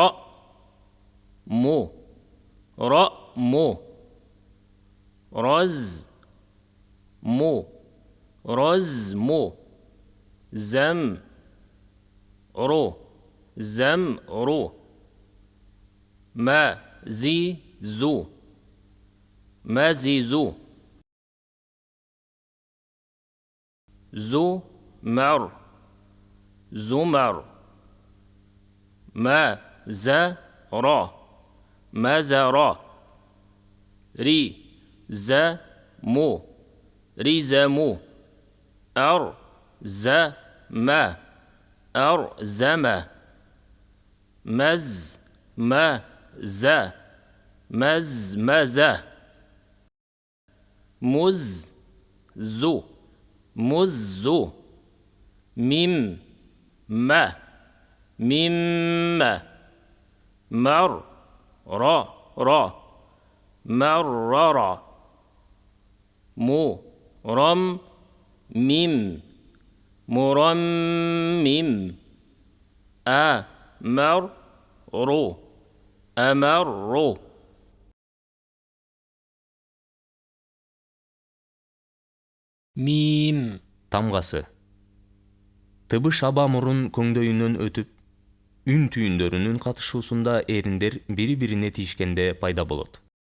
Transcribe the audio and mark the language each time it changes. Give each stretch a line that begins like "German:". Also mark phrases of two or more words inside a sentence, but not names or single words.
Kyrgyz: Mu. Ra. Mu. Raz. Mu. Raz. Mu. Zam. Ru. Zam. Ru. Ma. Zi. Zu. Ma. Zi. Zu. Zu. Mar. Zumar. Ma. Za. Ra. Ma. Za. Ra. Ri. Za. Mu. Ri. Za. Mu. Ar. Za. Ma. Ar. Zama. Maz. Ma. Za. Maz. Maza. Muz. Zu. Muzzu. Mim. Ma. Mimma. Mar. Ra. Ra. Marrara. Mu. Ram. Mim. Murammim. A. Mar. Ru. Amarru. Мим. Тамгасы. Тыбыш аба мурун көңдөйүнөн өтүп, үн түйүндөрүнүн катышуусунда эриндер бири-бирине тийишкенде пайда болот.